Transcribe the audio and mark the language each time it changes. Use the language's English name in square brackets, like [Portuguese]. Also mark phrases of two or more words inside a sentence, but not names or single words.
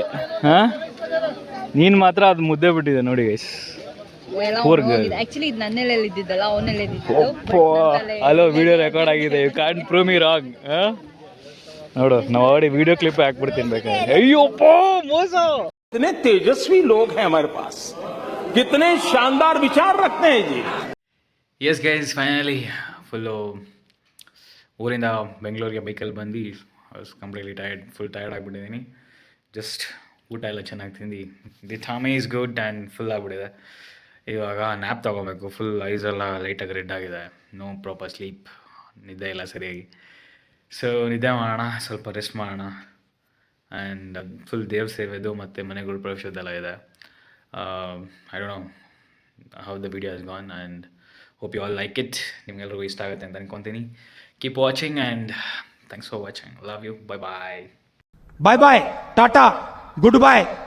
[Kannada] ಹಾಂ, ನೀನು ಮಾತ್ರ ಅದು ಮುದ್ದೆ ಬಿಟ್ಟಿದೆ ನೋಡಿ ಗೈಸ್. ಆಕ್ಚುಲಿ ಇದು ನನ್ನೆಲ್ಲ ಇದ್ದಿದ್ದಲ್ಲ, ಅವನೆಲ್ಲ [English] hello, video record ಆಗಿದೆ. you can prove me wrong. [Kannada] ನೋಡು, ನಾವು ಆಲ್ರೆಡಿ [English] video clip [Kannada] ಹಾಕ್ಬಿಡ್ತೀನಿ ಬೇಕಾದ್ರೆ. ಅಯ್ಯೋಪ್ಪ ಮೋಸ. [Hindi] कितने तेजस्वी लोग हैं हमारे पास, कितने शानदार विचार रखते हैं जी. [English] yes guys, finally [Kannada] ಫುಲ್ಲು ಊರಿಂದ ಬೆಂಗಳೂರಿಗೆ ಬೈಕಲ್ಲಿ ಬಂದು [English] completely full tired [Kannada] ಆಗಿಬಿಟ್ಟಿದ್ದೀನಿ. ಜಸ್ಟ್ ಊಟ ಎಲ್ಲ ಚೆನ್ನಾಗಿ ತಿಂದು [English] the tummy is good and full [Kannada] ಆಗಿಬಿಟ್ಟಿದೆ. ಇವಾಗ ನ್ಯಾಪ್ ತೊಗೋಬೇಕು. ಫುಲ್ ಐಸೆಲ್ಲ ಲೈಟಾಗಿ ರೆಡ್ ಆಗಿದೆ. [English] no proper sleep, [Kannada] ನಿದ್ದೆ ಇಲ್ಲ ಸರಿಯಾಗಿ. ಸೊ ನಿದ್ದೆ ಮಾಡೋಣ, ಸ್ವಲ್ಪ ರೆಸ್ಟ್ ಮಾಡೋಣ. ಆ್ಯಂಡ್ ಫುಲ್ ದೇವ್ರ ಸೇವೆದು ಮತ್ತು ಮನೆಗಳು ಪ್ರವೇಶದೆಲ್ಲ ಇದೆ. [English] I don't know how the video is gone and hope you all like it. [Kannada] ನಿಮಗೆಲ್ಲರಿಗೂ ಇಷ್ಟ ಆಗುತ್ತೆ ಅಂತ ಅನ್ಕೊತೀನಿ. [English] keep watching and thanks for watching. love you. bye bye. bye bye, tata, good bye.